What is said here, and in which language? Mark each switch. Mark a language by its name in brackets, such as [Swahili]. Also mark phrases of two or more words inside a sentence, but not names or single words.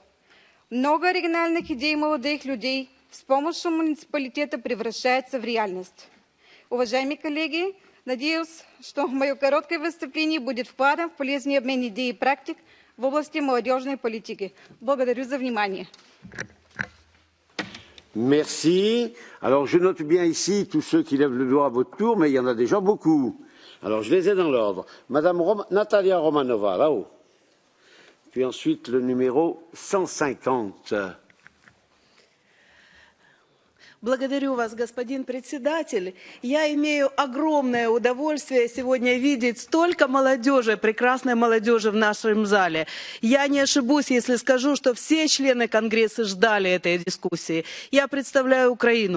[Russian] Много оригинальных идей молодых людей с помощью муниципалитета превращается в реальность. Уважаемые коллеги, надеюсь, что мое короткое выступление будет вкладом в полезный обмен идей и практик в области молодежной политики. Благодарю за внимание. [French] Merci. Alors, je note bien ici tous ceux qui lèvent le doigt à votre tour, mais il y en a déjà beaucoup. Alors, je les ai dans l'ordre. Madame Natalia Romanova, là-haut. Puis ensuite, le numéro 150. [Russian] Благодарю вас, господин председатель. Я имею огромное удовольствие сегодня видеть столько молодежи, прекрасной молодежи в нашем зале. Я не ошибусь, если скажу, что все члены Конгресса ждали этой дискуссии. Я представляю Украину.